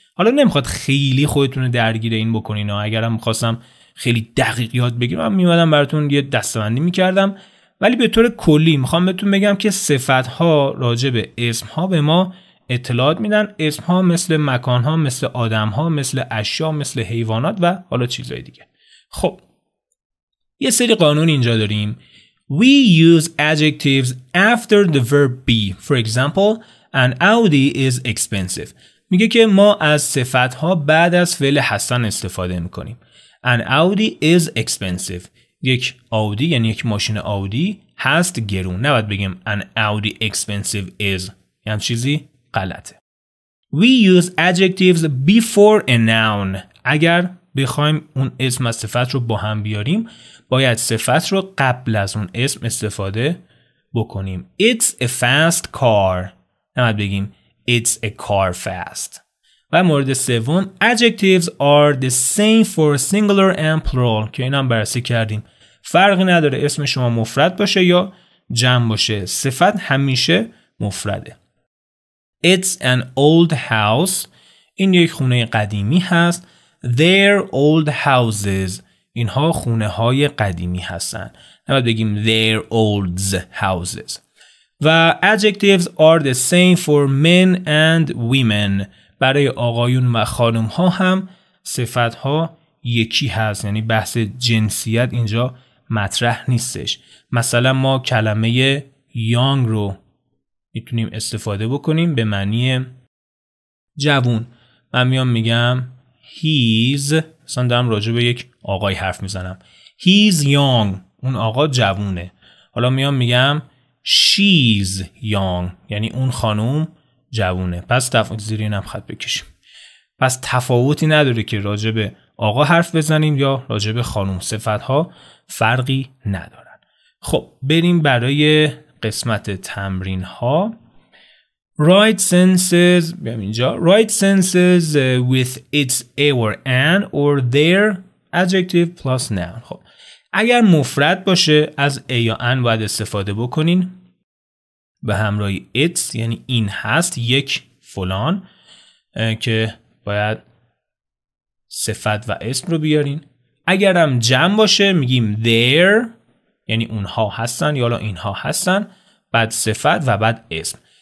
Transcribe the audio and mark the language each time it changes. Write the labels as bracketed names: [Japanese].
[Persian] حالا نمیخواد خیلی خودتون رو درگیر این بکنین. اگرم میخواستم خیلی دقیق یاد بگیرم من میومدم براتون یه دسته‌بندی میکردم. ولی به طور کلی میخوام بهتون بگم که صفت‌ها راجع به اسم‌ها به ما اطلاعات میدن. اسم‌ها مثل مکان‌ها، مثل آدم‌ها، مثل اشیا، مثل حیوانات و حالا چیزهای دیگه. خب یه سری قانون اینجا داریم. [English] We use adjectives after the verb be. For example, an Audi is expensive. [Persian] میگه که ما از صفت‌ها بعد از فعل حسن استفاده میکنیم. [English] An Audi is expensive. [Persian] یک آودی یعنی یک ماشین آودی هست گرون. نباید بگیم [English] an Audi expensive is. [Persian] یعنی چیزی غلطه. [English] We use adjectives before a noun. [Persian] اگر بخوایم اون اسم و صفت رو با هم بیاریم باید صفت رو قبل از اون اسم استفاده بکنیم. [English] It's a fast car. [Persian] نباید بگیم [English] It's a car fast. [Persian] و مورد سوم [English] adjectives are the same for singular and plural [Persian] که اینم بررسی کردیم. فرقی نداره اسم شما مفرد باشه یا جمع باشه. صفت همیشه مفرده. [English] It's an old house. [Persian] این یک خونه قدیمی هست. [English] They're old houses. [Persian] اینها خونه های قدیمی هستن. نباید بگیم [English] their old houses. و adjectives are the same for men and women. [Persian] برای آقایون و خانم ها هم صفت ها یکی هست. یعنی بحث جنسیت اینجا مطرح نیستش. مثلا ما کلمه young رو میتونیم استفاده بکنیم به معنی جوون. من میگم he's، مثلا دارم راجع به یک آقای حرف میزنم. [English] He's young. [Persian] اون آقا جوونه. حالا میگم [English] she's young. [Persian] یعنی اون خانوم جوونه. پس زیر اینم خط بکشیم. پس تفاوتی نداره که راجع به آقا حرف بزنیم یا راجع به خانوم. صفت‌ها فرقی ندارن. خب بریم برای قسمت تمرین ها. [English] Right senses [Persian] بیام اینجا [English] right senses with its a or an or their adjective plus noun. [Persian] خب اگر مفرد باشه از a یا an باید استفاده بکنین به همراه its، یعنی این هست یک فلان که باید صفت و اسم رو بیارین. اگر هم جمع باشه میگیم their، یعنی اونها هستن یا اینها هستن، بعد صفت و بعد اسم.